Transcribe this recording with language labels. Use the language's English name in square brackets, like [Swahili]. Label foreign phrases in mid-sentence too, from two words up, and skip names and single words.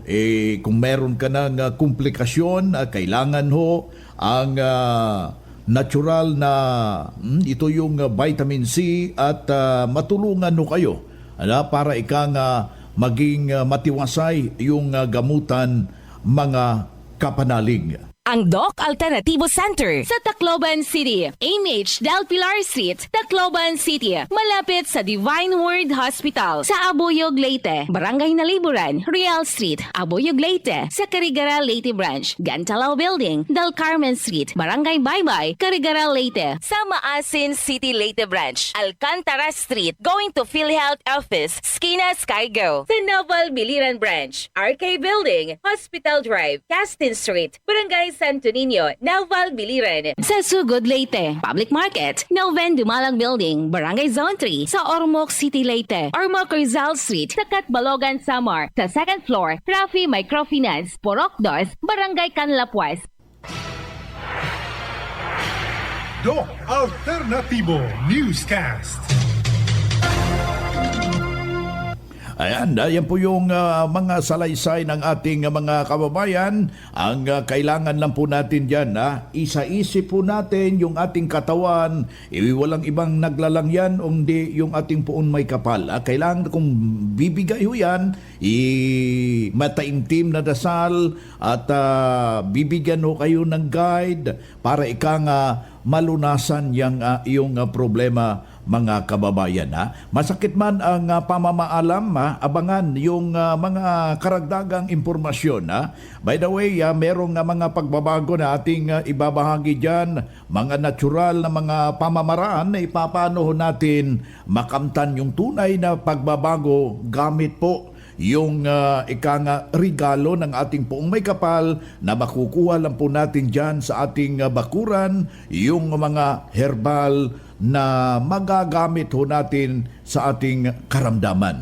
[Filipino] Kung meron ka ng komplikasyon, kailangan ho ang natural na ito yung vitamin C at matulungan ho kayo para maging matiwasay yung gamutan mga kapanalig. Ang Doc Alternatibo Center sa Tacloban City, AMH Del Pilar Street, Tacloban City, malapit sa Divine Word Hospital sa Abuyog, Leyte, Barangay Naliburan, Real Street, Abuyog, Leyte, sa Carigara, Leyte Branch, Gantalao Building, Del Carmen Street, Barangay Baybay, Carigara, Leyte, sa Maasin City, Leyte Branch, Alcantara Street, [English] going to PhilHealth Office, [Filipino] Skina Skygo, sa Naval Biliran Branch, RK Building, Hospital Drive, Castin Street, Barangay Santo Niño, Naval Biliran. Sa Sugod, Leyte, Public Market, Noven Dumalang Building, Barangay Zone 3, sa Ormoc City, Leyte, Ormoc Rizal Street, sa Catbalogan, Samar, sa 2nd floor, Rafi Microfinance, Porok 2, Barangay Canlapuas. Doc Alternatibo Newscast. Ayan, yan po yung mga salaysay ng ating mga kababayan. Ang kailangan lang po natin dyan, isa-isip po natin yung ating katawan. Walang ibang naglalang yan, hindi yung ating puon may kapal. Kailangan kung bibigay ho yan, mataimtim na dasal at bibigyan ho kayo ng guide para malunasan yung problema, mga kababayan. Masakit man ang pamamaalam, abangan yung mga karagdagang impormasyon. [English] By the way, [Filipino] merong mga pagbabago na ating ibabahagi dyan, mga natural na mga pamamaraan na ipapano natin makamtan yung tunay na pagbabago gamit po yung regalo ng ating poong may kapal na makukuha lang po natin dyan sa ating bakuran, yung mga herbal na magagamit ho natin sa ating karamdaman.